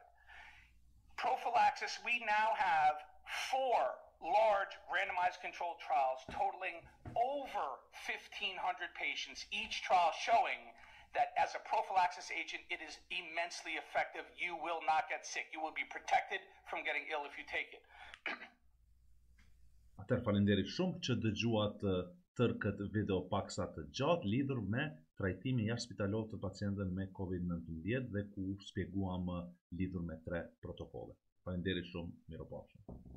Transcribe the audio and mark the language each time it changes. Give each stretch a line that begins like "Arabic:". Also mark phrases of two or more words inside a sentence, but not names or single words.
English: Prophylaxis, we now have 4 large randomized controlled trials totaling over 1,500 patients, each trial showing that as a prophylaxis agent, it is immensely effective. You will not get sick. You will be protected from getting ill if you take it.
Albanian: Atëherë falenderit shumë që dëgjuat tërë këtë video paksa të gjatë lidhur me trajtimin jashtë spitalor të pacientëve me COVID-19 dhe ku shpjeguam lidhur me 3 protokolle. Falenderit shumë, miropafshim.